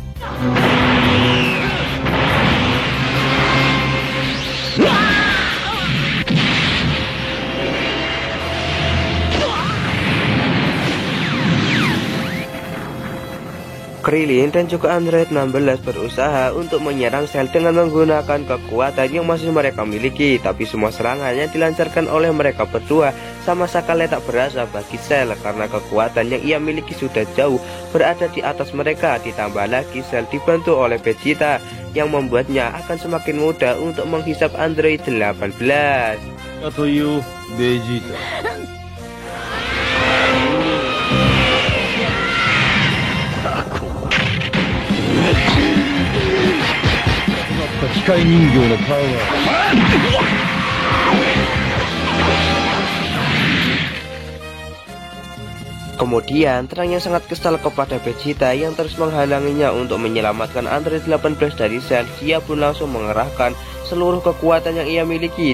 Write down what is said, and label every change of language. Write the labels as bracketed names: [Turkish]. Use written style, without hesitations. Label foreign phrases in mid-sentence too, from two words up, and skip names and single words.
[Indonesian] Krillin dan juga Android 16 berusaha untuk menyerang Cell dengan menggunakan kekuatan yang masih mereka miliki, tapi semua serangan yang dilancarkan oleh mereka berdua sama sekali tak berasa bagi Cell karena kekuatan yang ia miliki sudah jauh berada di atas mereka. Ditambah lagi Cell dibantu oleh Vegeta yang membuatnya akan semakin mudah untuk menghisap Android 18. Vegeta. [Japanese] 機械人形のパワー。 [Indonesian] Kemudian Terang yang sangat kesal kepada Vegeta yang terus menghalanginya untuk menyelamatkan Android 18 dari Cell. Dia pun langsung mengerahkan seluruh kekuatan yang ia miliki.